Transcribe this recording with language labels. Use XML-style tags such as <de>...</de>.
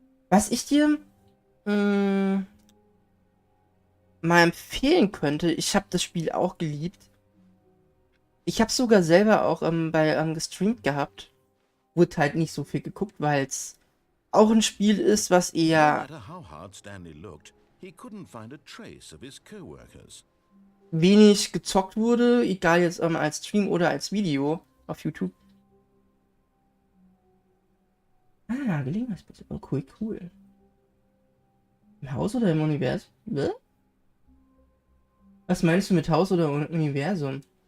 <de>Was ich dir mal empfehlen könnte, ich habe das Spiel auch geliebt. Ich habe sogar selber auch gestreamt gehabt. Wurde halt nicht so viel geguckt, weil es auch ein Spiel ist, was</de> <en>No</en> <de>eher</de> <en>matter how hard Stanley looked, he couldn't find a trace of his co-workers.</en> <de>wenig gezockt wurde, egal jetzt als Stream oder als Video auf YouTube. Ah, Gelegenheitsbitte. Oh, cool, cool. Im Haus oder im Universum? Was meinst du mit Haus oder Universum?</de>